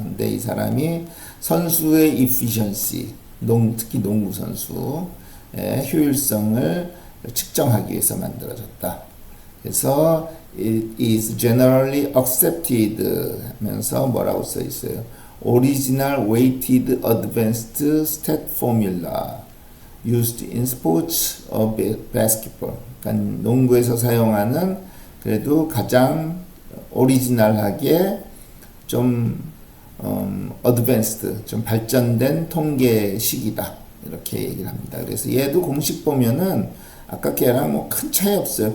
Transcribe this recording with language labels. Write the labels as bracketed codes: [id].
[ko] 근데 이 사람이 선수의 efficiency, 특히 농구 선수의 효율성을 측정하기 위해서 만들어졌다. 그래서 [en] it is generally accepted [ko] 하면서 뭐라고 써 있어요? [en] Original weighted advanced stat formula used in sports of basketball. [ko] 그러니까 농구에서 사용하는 그래도 가장 오리지널하게 좀 advanced, 좀 발전된 통계식이다. 이렇게 얘기를 합니다. 그래서 얘도 공식 보면은 아까 걔랑 뭐 큰 차이 없어요.